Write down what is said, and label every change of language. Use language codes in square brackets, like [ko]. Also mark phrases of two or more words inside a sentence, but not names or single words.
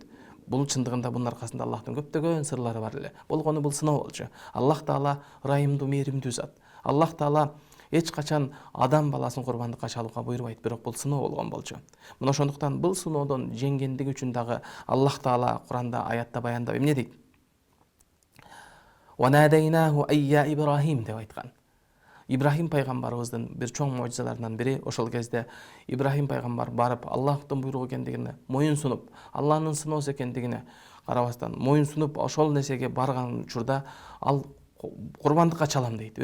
[ky] Бул чындыгында бунун аркасында Аллахтын көптөгөн сырлары бар эле. Болгону бул сыноо болчу. Аллах Таала ырайымдуу, мээримдүү зат. Аллах Таала эч качан адам баласын курбандыкка чалууга буйрубайт, бирок бул сыноо болгон болчу. Мына ошондуктан бул сыноодон жеңгендиги үчүн дагы Аллах Таала Куранда аятта баяндап эмне дейт? [ar] وَنَادَيْنَاهُ أَيَّا إِبْرَاهِيمُ [ky] деп айткан. Ибрахим пайгамбарыбыздын бир чоң мужизаларынан бири, ошол кезде Ибрахим пайгамбар барып Аллахтын буйругу экендигине моюн сунуп, Алланын сыноосу экендигине карабастан моюн сунуп, ошол нерсеге барган учурда ал курбандыкка чалам дейт.